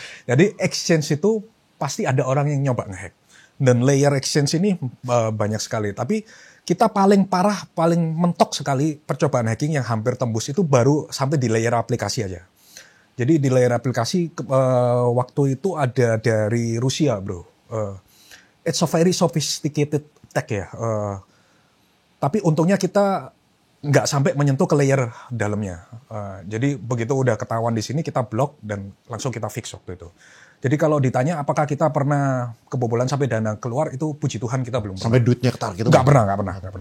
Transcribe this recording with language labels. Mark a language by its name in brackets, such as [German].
[Indonesian] Jadi exchange itu pasti ada orang yang nyoba nge-hack. Dan layer exchange ini banyak sekali. Tapi kita paling parah, paling mentok sekali percobaan hacking yang hampir tembus itu baru sampai di layer aplikasi aja. Jadi di layer aplikasi waktu itu ada dari Rusia bro. [English] It's a very sophisticated attack ya. [Indonesian] Tapi untungnya kita nggak sampai menyentuh ke layer dalamnya. Jadi begitu udah ketahuan di sini kita blok dan langsung kita fix waktu itu. Jadi kalau ditanya apakah kita pernah kebobolan sampai dana keluar, itu puji Tuhan kita belum pernah. Sampai duitnya ketar gitu? Nggak pernah.